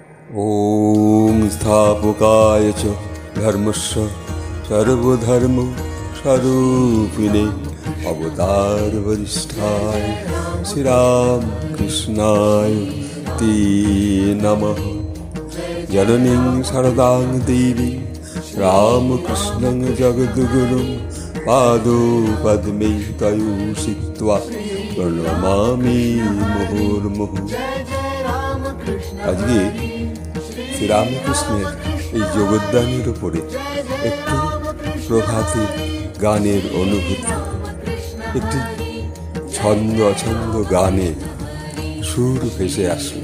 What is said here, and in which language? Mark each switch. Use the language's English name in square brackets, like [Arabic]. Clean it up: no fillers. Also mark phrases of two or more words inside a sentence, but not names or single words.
[Sanskrit] ॐ स्थापकाय च धर्मस्य सर्वधर्म स्वरूपिणे अवतार वरिष्ठाय श्रीराम कृष्णाय ते नमः। जननीं शरदां देवी रामकृष्णं जगद्गुरुं पादौ पद्मे तयोः स्थित्वा प्रणमामि मुहुर्मुहुः। [Bangla] আজকে শ্রীরামকৃষ্ণের এই যোগদানের উপরে একটু প্রভাতী গানের অনুভূতি, একটি ছন্দ অছন্দ গানের সুর ভেসে আসলো।